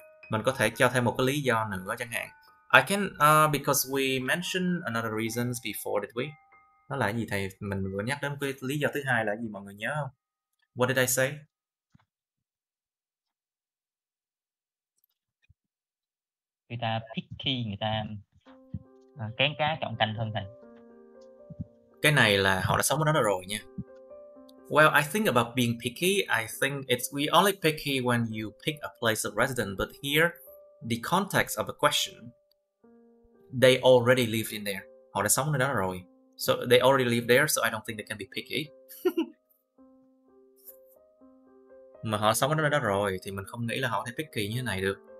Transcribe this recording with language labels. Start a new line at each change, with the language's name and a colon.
Vietnamese: Mình có thể cho thêm một cái lý do nữa chẳng hạn.
English: I can, because we mentioned another reasons before, did we?
Vietnamese: Nó là gì thầy? Mình vừa nhắc đến cái lý do thứ hai là gì, mọi người nhớ không?
English: What did I say?
Vietnamese: Người ta picky, người ta kén cá chọn canh hơn thầy. Cái này là họ đã sống với nó rồi nha.
English: Well, I think about being picky, I think we only picky when you pick a place of residence, but here, the context of the question, they already lived in there.
Vietnamese: Họ đã sống ở đó rồi.
English: So they already live there, so I don't think they can be picky.
Vietnamese: Mà họ sống ở đó rồi thì mình không nghĩ là họ có thể picky như thế này được.